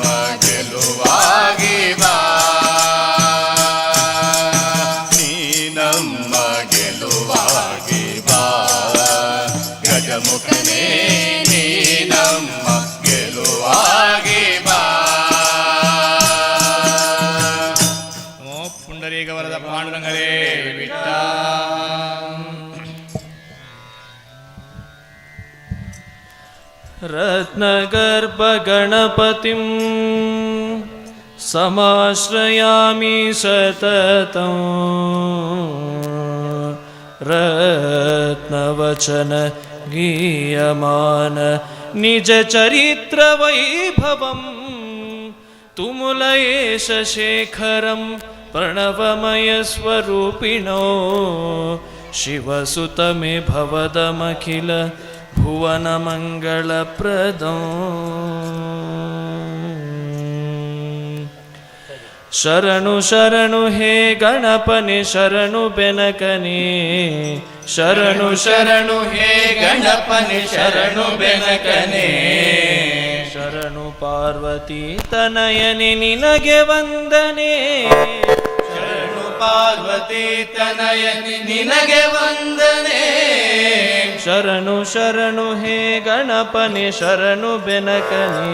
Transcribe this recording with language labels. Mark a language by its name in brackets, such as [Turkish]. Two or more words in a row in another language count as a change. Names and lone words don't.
[Kannada] ಗೆಲುವಾಗಿ ಬಾ ನೀ ನಮ್ಮ ಗೆಲುವಾಗಿ ಬಾ ಗಜಮುಖನೇ ನೀ ನಮ್ಮ ಗೆಲುವಾಗಿ ಬಾ. ಓ ಪುಂಡರೀಕ ವರದ ಪಾಂಡುರಂಗರೇ ವಿಠ. [Sanskrit] रत्नगर्भगणपतिं समाश्रयामि सततं रत्नवचन गीयमान निजचरित्रवैभवं तुमुलयेश शेखरं प्रणवमयस्वरूपिणो शिवसुतमे भवदमखिल भुवनमङ्गलप्रदं [Kannada] ಶರಣು ಶರಣು ಹೇ ಗಣಪನೆ ಶರಣು ಬೆನಕನೆ ಶರಣು ಶರಣು ಹೇ ಗಣಪನೆ ಶರಣು ಬೆನಕನೆ ಶರಣು ಪಾರ್ವತಿ ತನಯನೆ ನಿನಗೆ ವಂದನೆ ಶರಣು ಪಾರ್ವತಿ ತನಯನೆ ನಿನಗೆ ವಂದನೆ ಶರಣು ಶರಣು ಹೇ ಗಣಪನೆ ಶರಣು ಬೆನಕನೆ